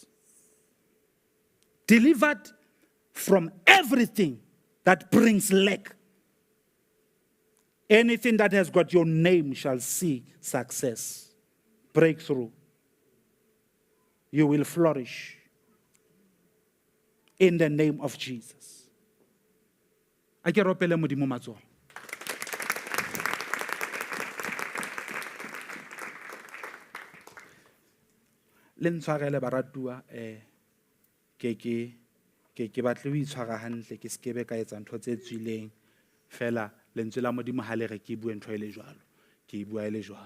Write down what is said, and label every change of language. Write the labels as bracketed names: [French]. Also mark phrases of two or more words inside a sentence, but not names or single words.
[English] Delivered from everything that brings lack. Anything that has got your name shall see success, breakthrough. You will flourish in the name of Jesus. [Southern Sotho] A ke ropele Modimo matsoho. Le ntshwarele baratua ke batle ho itshwara hantle ke skebe ka etsa ntho tse tswileng fela lentswe la Modimo ha le re ke bue ntho ile jwalo ke bua ile jwalo.